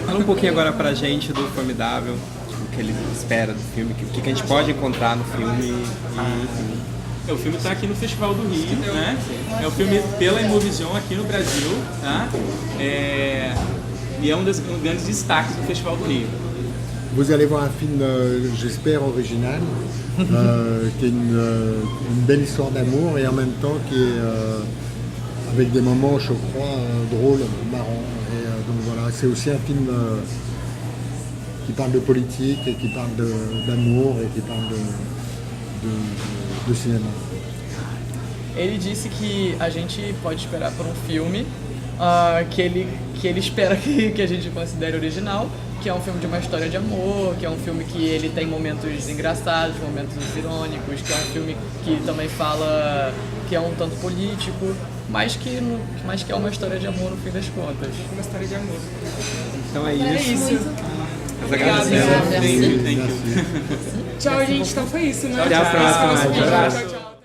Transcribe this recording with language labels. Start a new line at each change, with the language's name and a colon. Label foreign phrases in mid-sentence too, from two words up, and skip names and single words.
Portuguese: Fala um pouquinho agora pra gente do Formidável, o que ele espera do filme, o que a gente pode encontrar no filme O filme está aqui no Festival do Rio, né? É um filme pela Imovision aqui no Brasil, tá? E é um dos grandes destaques do Festival do Rio.
French: Vous allez voir un film, j'espère, original, qui est une belle histoire d'amour et en même temps qui est avec des moments, je crois, drôles, marrants. Et donc voilà, c'est aussi un film qui parle de politique et qui parle d'amour et qui parle de cinema.
Portuguese: Ele disse que a gente pode esperar por um filme que ele espera que a gente considere original, que é um filme de uma história de amor, que é um filme que ele tem momentos engraçados, momentos irônicos, que é um filme que também fala que é um tanto político, mas que é uma história de amor no fim das contas. Uma história de amor. Então é É isso. isso. Nós agradecemos.
English: Thank you.
Portuguese: Tchau, gente. Então foi isso, né? Até a próxima. Esse foi o nosso vídeo. Tchau. Tchau, tchau.